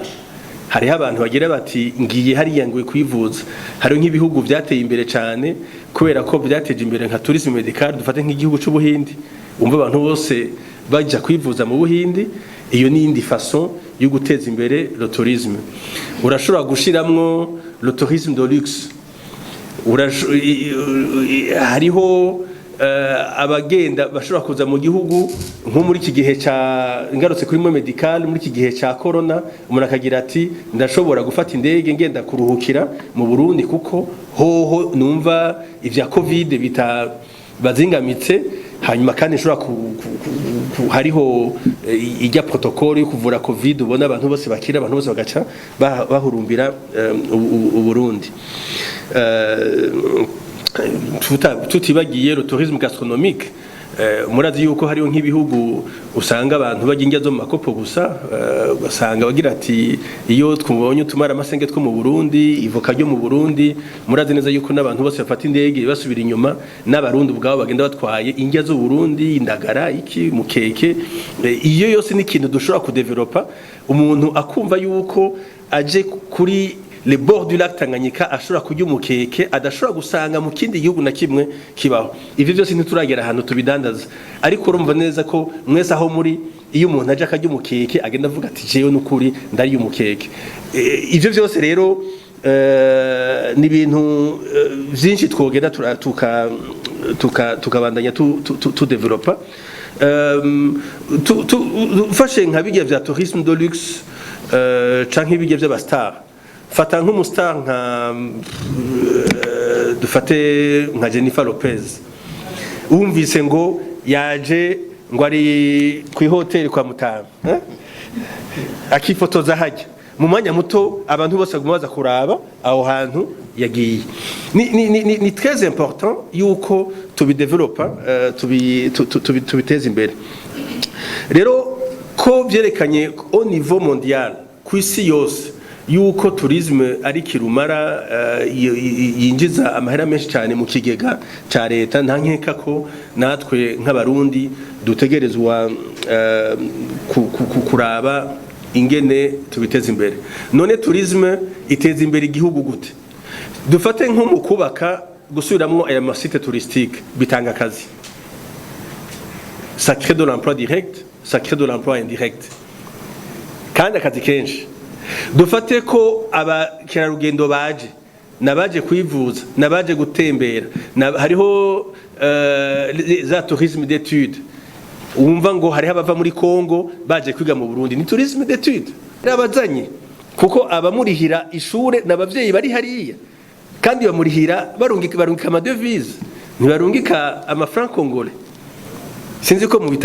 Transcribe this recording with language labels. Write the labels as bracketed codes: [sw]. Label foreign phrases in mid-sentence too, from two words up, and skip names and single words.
[rn] Hariho abantu bagira bati ngiye hariya ngo kwivuza. Hariho nk'ibihugu byateye imbere cyane kubera ko byateje imbere nka [fr] tourisme medical. [rn] Dufate nk'igihugu cy'u Buhindi, umva abantu bose bajya kwivuza mu Buhindi. Iyo ni indi façon yo guteza imbere [fr] le tourisme. [rn] Urashobora gushiramwo [fr] le tourisme de luxe. [rn] Hariho abagenda bashobora kuza mu gihugu nko muri iki gihe cya ngarutse kuri mo medical, muri iki gihe cya corona, umuntu akagira ati ndashobora gufata indege ngenda kuruhukira mu Burundi kuko hoho numva ivya covid bazingamitse. Hanyuma kandi nshobora hariho ijya protocole yo kuvura covid, ubona abantu bose bakira, abantu bose bagaca bahurumbira Burundi. [fr] Tutibagiye le tourisme gastronomique, [rn] murazi yuko hariho nk'ibihugu usanga abantu bajya indya zo mu makopo gusa ugasanga bagira ati iyo twubonye utumara amasenge two mu Burundi ivoka ryo mu Burundi murazi neza yuko n'abantu bose bafata indege basubira inyuma n'abarundi ubwabo bagenda batwaye indya zo Burundi indagara iki mukeke iyo yose ni ikintu dushobora kudevelopa umuntu akumva yuko aje kuri [fr] le bord du lac [rn] Tanganyika ashobora kurya umukeke adashobora gusanga mu kindi gihugu na kimwe kibaho ivyo byose ntituragera ahantu tubidandaza ariko urumva neza ko mwese aho muri iyo umuntu aje akarya umukeke agenda avuga ati jewe n'ukuri ndari umukeke ivyo byose rero ni ibintu byinshi twogenda tukabandanya tu developa fashe nka bijya vya [fr] tourisme de luxe [rn] canke bijya vy'abastar fata nk'umustar nka dufate nka Jennifer Lopez umvise ngo yaje ngo ari ku hotel kwa Mutamba akifotoza hajya mu mwanya muto abantu bose baza kuraba aho hantu yagiye ni [fr] très important [rn] yuko tubidevelopa tubiteza imbere rero ko byerekanye [fr] au niveau mondial [rn] ku isi yose yuko tourisme ari kirumara yinjiza amahera menshi cyane mu kigega ca leta nta nkeka ko natwe nk'abarundi dutegerezwa kuraba ingene tubiteza imbere none tourisme iteza imbere igihugu gute dufate nko mu kubaka gusubiramwo aya masite touristique bitanga akazi [fr] ça crée de l'emploi direct ça crée de l'emploi indirect [rn] kandi akazi kenshi dufate ko abakerarugendo baje nabaje kwivuza nabaje gutembera hariho za [fr] tourisme d'études [rn] umva ngo hariho abava muri Kongo baje kwiga mu Burundi ni [fr] tourisme d'études [rn] abazanye kuko abamurihira ishure n'abavyeyi bari hariya kandi bamurihira barungika amadevize ntibarungika amafranc congolais sinzi ko mu